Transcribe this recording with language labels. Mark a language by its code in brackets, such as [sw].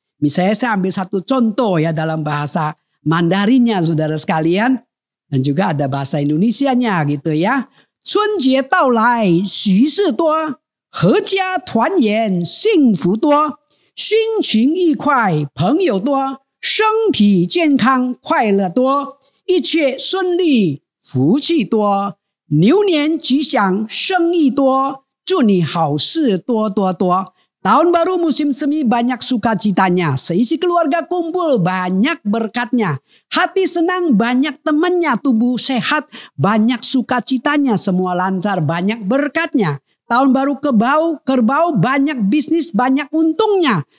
[id] Misalnya saya ambil satu contoh, ya, dalam bahasa Mandarinnya, saudara sekalian, dan juga ada bahasa Indonesianya gitu, ya. [zh] 春节到来喜事多，阖家团圆幸福多，心情愉快朋友多，身体健康快乐多，一切顺利福气多，牛年吉祥生意多，祝你好事多多多。 [id] Tahun baru musim semi banyak sukacitanya. Seisi keluarga kumpul banyak berkatnya. Hati senang banyak temannya. Tubuh sehat banyak sukacitanya. Semua lancar banyak berkatnya. Tahun baru kerbau banyak bisnis banyak untungnya.